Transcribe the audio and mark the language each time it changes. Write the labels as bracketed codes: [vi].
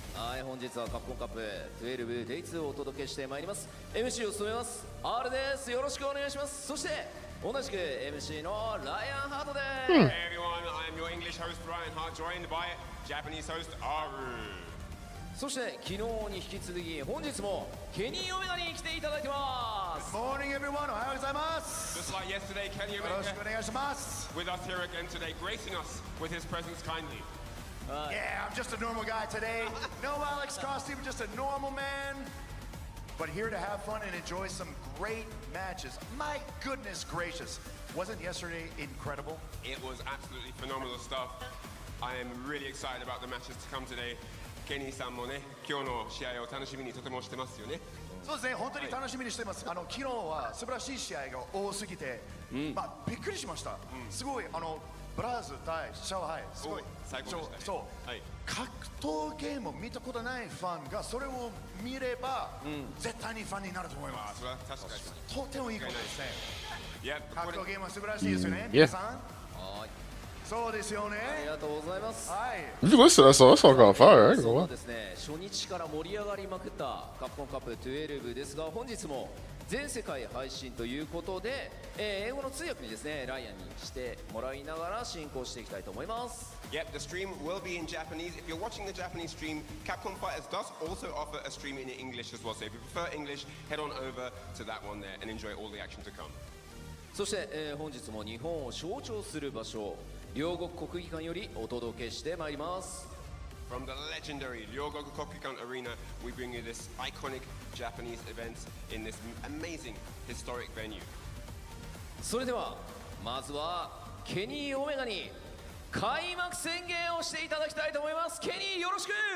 [ja] はい、本日はカプコンカップ12 Day 2をお届けしてまいります。 MC を務めます R です。よろしくお願いします。そして同じく MC のライアンハートです。 [en] Hey everyone, I am your English host Ryan Hart, joined by Japanese host Aru. [ja] そして昨日に引き続き本日もケニー・オメガに来ていただいてます。 [en] Morning everyone, [ja] おはようございます。 [en] Just like yesterday, Kenny [ja] よろしくお [en] Omega [ja] 願いします。 [en] with us here again today, gracing us with his presence kindly. Yeah, I'm just a normal guy today. No Alex costume, just a normal man. But here to have fun and enjoy some great matches. My goodness gracious. Wasn't yesterday incredible? It was absolutely phenomenal stuff. I am really excited about the matches to come today. [ja] ケニーさんもね、今日の試合を楽しみにとてもしてますよね。そうですね、本当に楽しみにしています。昨日は素晴らしい試合が多すぎて、まあびっくりしました。すごいブラズ対上海、すごい最高でしたね。そう、はい、格闘ゲームを見たことないファンがそれを見れば、絶対にファンになると思います。それは確かに。とてもいいことですね。いや、格闘ゲームは素晴らしいですよね、 [en] Yeah. [ja] 皆さん。はい、そうですよね。ありがとうございます。はい。 [en] If you listen to that song, that song on fire. I ain't [ja] そ [en] gonna [ja] う [en] lie. [ja] ですね、初日から盛り上がりまくったカプコンカップ12ですが、本日も全世界配信ということで、英語の通訳にですね、ライアンにしてもらいながら進行していきたいと思います。 [en] Yep, the stream will be in Japanese. If you're watching the Japanese stream, Capcom Fighters does also offer a stream in English as well. So if you prefer English, head on over to that one there and enjoy all the action to come. [ja] そして、本日も日本を象徴する場所、両国国技館よりお届けしてまいります。 [en] From the legendary Ryogoku Kokukan Arena, we bring you this iconic Japanese event in this amazing historic venue. [ja] それではまずはケニー・オメガに開幕宣言をしていただきたいと思います。ケニーよろしく。